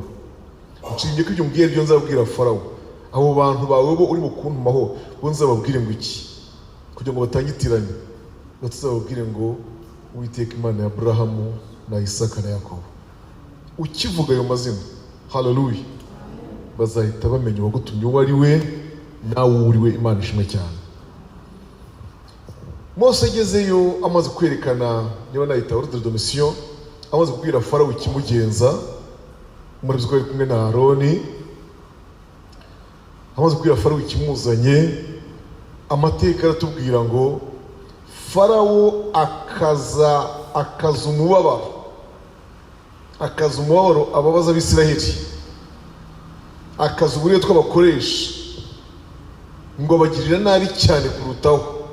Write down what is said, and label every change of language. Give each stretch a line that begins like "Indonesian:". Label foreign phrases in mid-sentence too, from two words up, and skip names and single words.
Kinyarwanda: Nshingiye ko ibyo mbwiye byo nzabwira Farawo, abo bantu bawe bo uri mukuntumaho bo nzababwire ngo iki, kugira ngo batangitiranye, batazababwire ngo Uwiteka Imana ya Aburahamu na Isaka na Yakobo. Ukivuga ayo mazina, haleluya, bazahita bamenya uwagutumye uwo ari we, nawe uriwe. Imana ishimwe cyane. Mose agezeyo amaze kwerekana, niba nayita
French: ordre de mission,
Kinyarwanda: amaze kubwira Farawo ikimugenza, muri byo kumwe na Aroni, amaze kubwira Farawo ikimuzanye, amateka aratubwira ngo Farawo akaza umubabaro ababaza Abisiraheli, akaza uburyo twabakoresha ngo bagirira nabi cyane kurutaho.